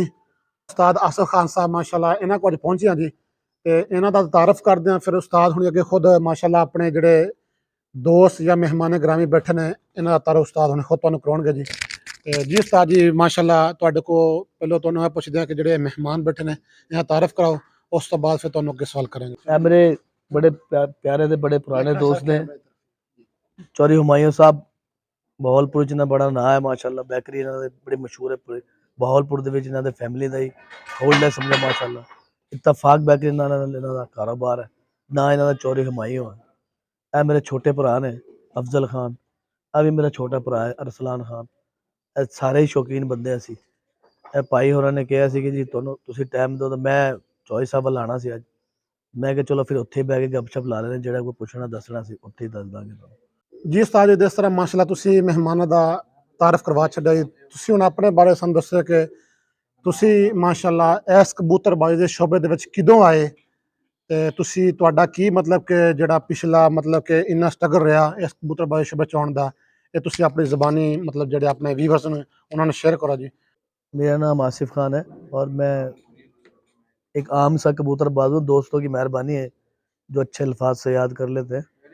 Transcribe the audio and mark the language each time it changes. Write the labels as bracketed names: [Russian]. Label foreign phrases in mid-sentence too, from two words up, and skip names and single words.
[Punjabi] ਉਸਤਾਦ ਆਸਫ ਖਾਨ ਸਾਹਿਬ ਮਾਸ਼ਾਅੱਲਾ ਇਹਨਾਂ ਕੋਲ ਅੱਜ ਪਹੁੰਚੇ ਹਾਂ ਜੀ, ਤੇ ਇਹਨਾਂ ਦਾ ਤਾਰਫ ਕਰਦੇ ਹਾਂ। ਫਿਰ ਉਸਤਾਦ ਹੁਣ ਅੱਗੇ ਖੁਦ ਮਾਸ਼ਾਅੱਲਾ ਆਪਣੇ ਜਿਹੜੇ ਦੋਸਤ ਜਾਂ ਮਹਿਮਾਨ ਗ੍ਰਾਮੀ ਬੈਠੇ ਨੇ, ਇਹਨਾਂ ਦਾ ਤਾਰਫ ਉਸਤਾਦ ਹੁਣ ਖੁਦ ਤੁਹਾਨੂੰ ਕਰਾਉਣਗੇ ਜੀ। ਤੇ ਜੀ ਉਸਤਾਦ ਜੀ ਮਾਸ਼ਾਅੱਲਾ ਤੁਹਾਡੇ ਕੋਲ ਪਹਿਲਾਂ ਤੁਹਾਨੂੰ ਇਹ ਪੁੱਛਦੇ ਹਾਂ ਕਿ ਜਿਹੜੇ ਮਹਿਮਾਨ ਬੈਠੇ ਨੇ ਇਹਨਾਂ ਦਾ ਤਾਰਫ ਕਰਾਓ, ਉਸ ਤੋਂ ਬਾਅਦ ਫਿਰ ਤੁਹਾਨੂੰ ਅੱਗੇ ਸਵਾਲ ਕਰਾਂਗੇ। میرے بڑے پیارے دے بڑے پرانے دوست نے چوری ہمایوں صاحب بہول پور چ بڑا نا ہے ماشاءاللہ، بیکری انہاں دے بڑی مشہور ہے بہول پور دے وچ، انہاں دے فیملی دا ہی ہولڈ ہے سمجھو ماشاءاللہ۔ اتفاق بیکری انہاں دا کاروبار ہے، نہ انہاں دا چوری ہمایوں ہے۔ اے میرے چھوٹے بھرا نے افضل خان، اے بھی میرا چھوٹا بھرا ہے ارسلان خان، اے سارے ہی شوقین بندے اسی۔ اے بھائی ہوراں نے کہا سی کہ جی تسی ٹائم دو، تے میں چوہی صاحب ول آنا سی اج، میں کہ چلو پھر اتھے بہ کے گپ شپ لا لینے، جڑا کوئی پوچھنا دسنا سی اتھے ہی دس داں گے۔ جی استاد جی، جس طرح ماشاءاللہ تسی مہمانوں دا تعارف کروا چھڈیا جی، تسی ہن اپنے بارے سن دسو کہ تسی ماشاءاللہ اس کبوتر بازی دے شعبے دے وچ کدوں آئے، تے تسی تہاڈا کی مطلب کہ جڑا پچھلا مطلب کہ انہا سٹرگل رہا اس کبوتر بازی شعبے چ آن دا، یہ تسی اپنی زبانی مطلب جڑے اپنے ویورز نے انہاں نے شیئر کرو جی۔ [Urdu] میرا نام آصف خان ہے اور میں ایک عام سا کبوتر باز ہوں، دوستوں کی مہربانی ہے جو اچھے الفاظ سے یاد کر لیتے ہیں۔